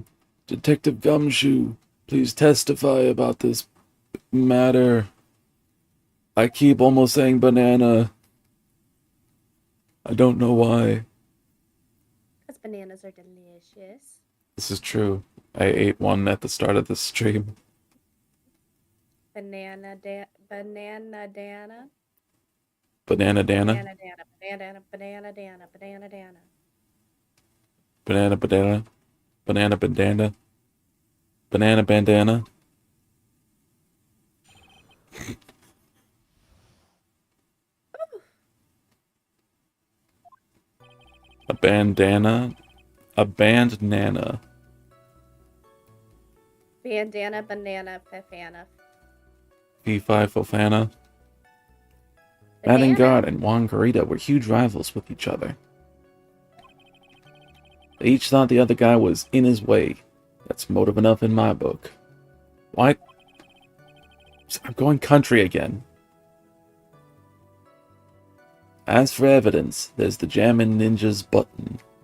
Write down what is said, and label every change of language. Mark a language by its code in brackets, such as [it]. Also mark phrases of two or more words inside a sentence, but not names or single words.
[en] Detective Gumshoe, please testify about this matter. I keep almost saying banana. I don't know why. Because bananas are delicious. This is true. I ate one at the start of the stream. Banana Dana. Banana Dana? Banana Dana. Banana Dana. Banana Dana. Banana bandana. Banana bandana. Banana bandana. A bandana. A bandana. Bandana, banana, fafana. P5 Fofana. Madengard and Juan Garita were huge rivals with each other. They each thought the other guy was in his way. That's motive enough in my book. Why? I'm going country again. As for evidence, there's the Jammin' Ninja's button.